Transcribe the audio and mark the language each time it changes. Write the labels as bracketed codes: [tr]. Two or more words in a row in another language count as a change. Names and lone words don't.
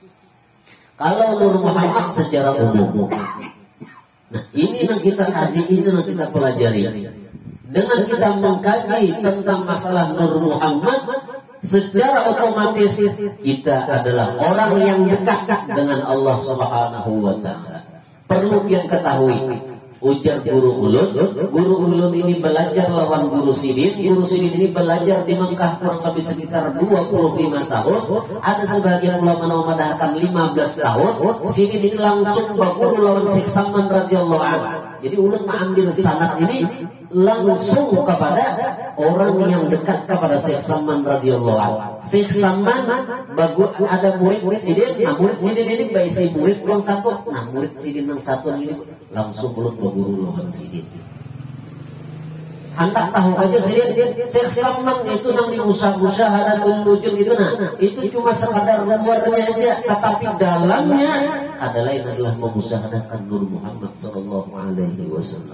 [id] Kalau Nur Muhammad secara umum. Nah, ini yang kita kaji, ini yang kita pelajari. Dengan kita mengkaji tentang masalah Nur Muhammad, secara otomatis kita adalah orang yang dekat dengan Allah [ar] سبحانه وتعالى. [id] Perlu yang ketahui, ujar guru ulun ini belajar lawan guru sidin ini belajar di Mekah kurang lebih sekitar 25 tahun. Ada sebagian ulama memadahkan 15 tahun. Sidin ini langsung berguru lawan Syekh Saman [ar] رضي الله عنه. [id] Jadi ulun mengambil sanad ini langsung kepada orang yang dekat kepada Syekh Saman [ar] رضي الله عنه. [id] Syekh Saman ada murid sidin. [bjn] Nah, murid sidin ini baisi murid yang satu. Nah, murid sidin yang satu ini langsung ulun berguru lawan sidin. Hantak tahu aja sidin, Syekh Saman itu nang di musyahadatun wujud itu, nah itu cuma sekadar luarnya aja, tetapi dalamnya adalah memusyahadakan Nur Muhammad [ar] صلى الله عليه وسلم.